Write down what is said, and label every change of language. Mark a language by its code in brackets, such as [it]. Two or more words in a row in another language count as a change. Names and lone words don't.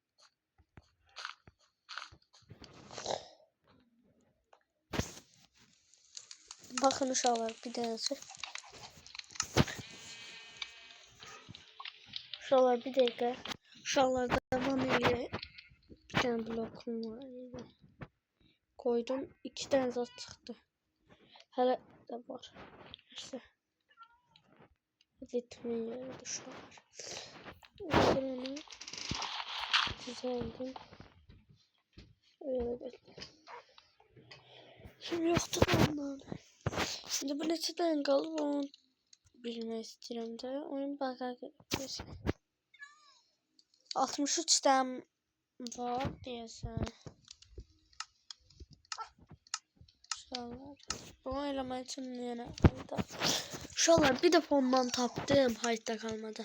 [az] Bakın uşaqlar bir dənəsi. Uşaqlar bir dəqiqə. Uşaqlar devam eləyək. Bir tane blokum var idi. Koydum. 2 tane zat çıxdı. Hələ də var. İşte. [tr] Bitmiyor uşaqlar. Onu düzeldim. Öyle bekle. Şimdi yoktu ondan. [az] Şimdi bu neçədən qalıb onu bilmək istəyirəm də. Oyun baqa gedir. 63 tane var deyəsən. Bunu eləmək üçün yenə uşaqlar bir dəfə ondan tapdım [tr] hayatta kalmadı.